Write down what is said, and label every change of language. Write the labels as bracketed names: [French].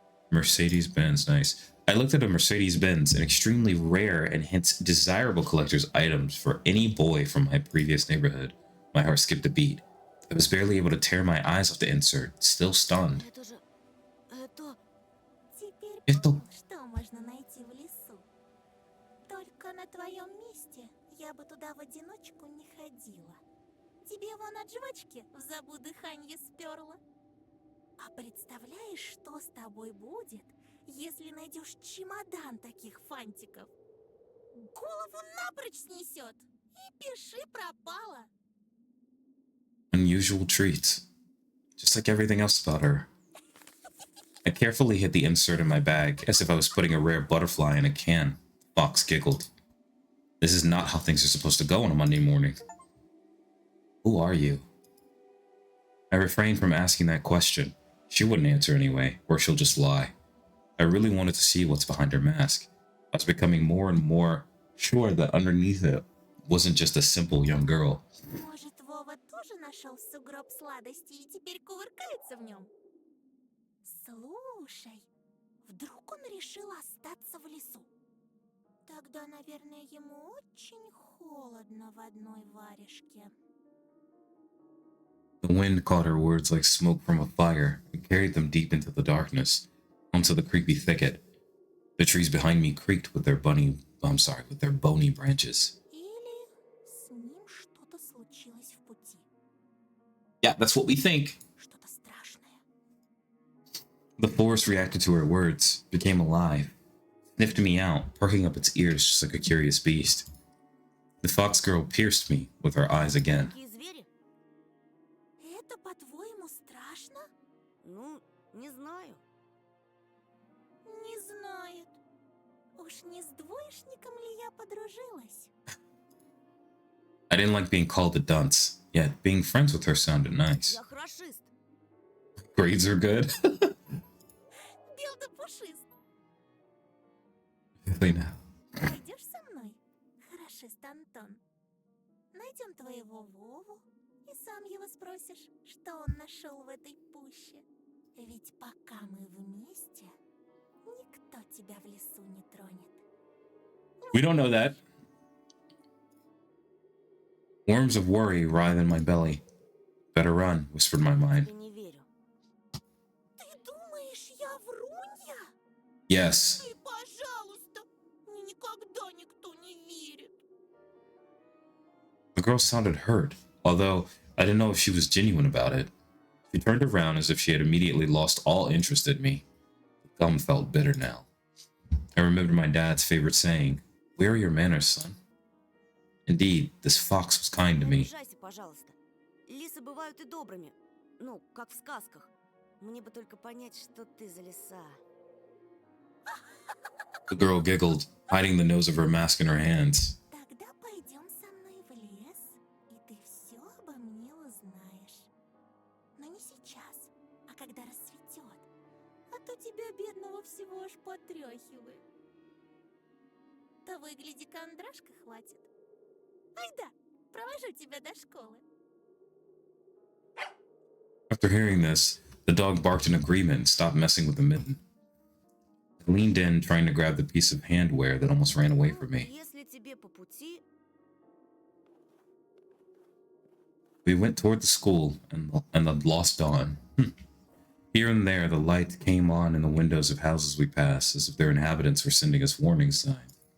[English] Mercedes-Benz, nice. I looked at a Mercedes-Benz, an extremely rare and hence desirable collector's items for any boy from my previous neighborhood. My heart skipped a beat. I was barely able to tear my eyes off the insert, still stunned. [Russian] Это же... Это... Теперь Это... понял, что можно найти в лесу. Только на твоем месте я бы туда в одиночку не ходила. Тебе вон от жвачки в забу дыханье сперла. А представляешь, что с тобой будет, если найдешь чемодан таких фантиков? Голову напрочь снесет. И пиши пропало. [English] Unusual treats. Just like everything else about her. I carefully hid the insert in my bag, as if I was putting a rare butterfly in a can. Fox giggled. This is not how things are supposed to go on a Monday morning. Who are you? I refrained from asking that question. She wouldn't answer anyway, or she'll just lie. I really wanted to see what's behind her mask. I was becoming more and more sure that underneath it wasn't just a simple young girl. [Russian] Может, Вова тоже нашел сугроб сладостей и теперь кувыркается в нем? Слушай, вдруг он решил остаться в лесу? Тогда, наверное, ему очень холодно в одной варежке. [English] The wind caught her words like smoke from a fire and carried them deep into the darkness, onto the creepy thicket. The trees behind me creaked with their bony branches. [Russian] Или с ним что-то случилось в пути. [English] Yeah, that's what we think. [Russian] Что-то страшное. [English] The forest reacted to her words, became alive, sniffed me out, perking up its ears just like a curious beast. The fox girl pierced me with her eyes again. [Russian] Такие звери? Это, по-твоему, страшно? Ну, не знаю. Не знает. Уж не с двоечником ли я подружилась? [English] I didn't like being called a dunce, yet being friends with her sounded nice. [Russian] Я хорошист. [English] Grades are good. [Russian] Бел да пушист. [English] Really now. [Russian] Пойдешь со мной, хорошист Антон? Найдем твоего Вову, и сам его спросишь, что он нашел в этой пуще. Ведь пока мы вместе, никто тебя в лесу не тронет. [English] We don't know that. Worms of worry writhe in my belly. Better run, whispered my mind. [Russian] Я не верю. Ты думаешь, я врунья? [English] Yes. [Russian] Ты, пожалуйста, мне никогда никто не верит. [English] The girl sounded hurt, although I didn't know if she was genuine about it. She turned around as if she had immediately lost all interest in me. The gum felt bitter now. I remembered my dad's favorite saying, "Where are your manners, son?" Indeed, this fox was kind to [Russian] Не [English] me. [Russian] обижайся, пожалуйста. Лисы бывают и добрыми. Ну, как в сказках. Мне бы только понять, что ты за лиса. [English] The girl giggled, hiding the nose of her mask in her hands. [Russian] Тогда пойдем со мной в лес, и ты все обо мне узнаешь. Но не сейчас, а когда рассветет. А то тебя, бедного, всего аж потряхивает. Того и гляди, кондрашка хватит. Айда, провожу тебя до школы. [English] After hearing this, the dog barked in agreement and stopped messing with the mitten. I leaned in, trying to grab the piece of handwear that almost ran away from me. [Russian] Если тебе по пути, [English] We went toward the school and the lost dawn. Here and there, the light came on in the windows of houses we passed, as if their inhabitants were sending us warning signs.